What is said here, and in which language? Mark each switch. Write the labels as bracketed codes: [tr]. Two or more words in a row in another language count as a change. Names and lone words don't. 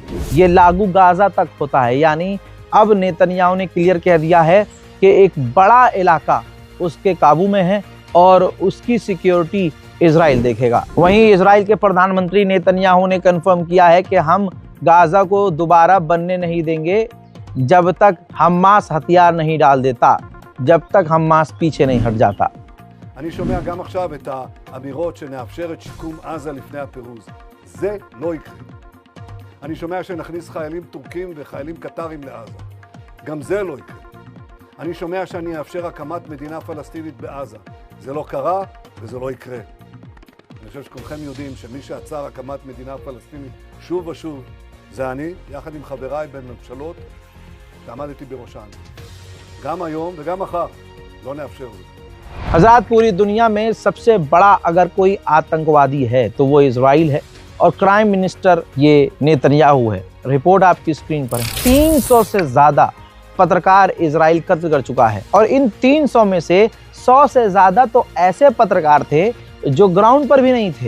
[hi] ये लागू गाजा तक होता है, यानी अब नेतन्याहू ने क्लियर कह दिया है कि एक बड़ा इलाका उसके काबू में है और उसकी सिक्योरिटी इजराइल देखेगा। वहीं इजराइल के प्रधानमंत्री नेतन्याहू ने कंफर्म किया है कि हम गाजा को दोबारा बनने नहीं देंगे जब तक हमास हथियार नहीं डाल देता, जब तक हमास पीछे नहीं हट जाता। [he] אני שומע גם עכשיו את האמירות שנאפשר את שיקום עזה לפני הפירוז. זה לא יקרה. אני שומע שנכניס חיילים טורקים וחיילים קטרים לעזה. גם זה לא יקרה. אני שומע שאני אאפשר הקמת מדינה פלסטינית בעזה. זה לא קרה וזה לא יקרה. אני חושב שכולכם יודעים שמי שעצר הקמת מדינה פלסטינית שוב ושוב זה אני, יחד עם חבריי בממשלות שעמדתי בראשן. גם היום וגם מחר לא נאפשר זאת. [hi] हज़रात पूरी दुनिया में सबसे बड़ा अगर कोई आतंकवादी है तो वो इजराइल है और [en] crime minister [hi] ये नेतन्याहू है। रिपोर्ट आपकी स्क्रीन पर है। 300 से ज़्यादा पत्रकार इजराइल कत्ल कर चुका है। और इन 300 में से 100 से ज्यादा तो ऐसे पत्रकार थे जो ग्राउंड पर भी नहीं थे।